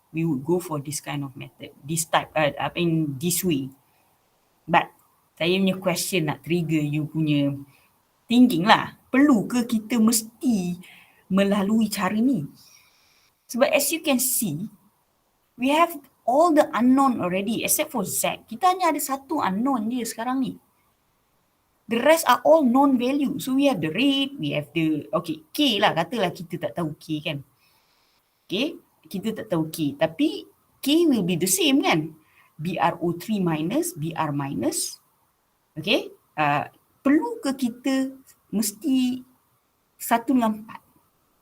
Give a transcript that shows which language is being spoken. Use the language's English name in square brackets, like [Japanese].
[English] We would go for this kind of method, this type, this way. But [Malay] saya punya [English] question [Malay] nak [English] trigger you [Malay] punya [English] thinking [Malay] lah. Perlu ke kita mesti melalui cara ni. Sebab [English] as you can see, we have all the unknown already except for Z. [Malay] Kita hanya ada satu unknown je sekarang ni. [English] The rest are all known value. So we have the rate, we have the, okay, K lah, [Malay] katalah kita tak tahu K kan. Okay, kita tak tahu K. Tapi [English] K will be the same [Malay] kan. [English] BRO3 minus, BR minus. Okay, [Malay] perlu ke kita mesti 1 dengan 4?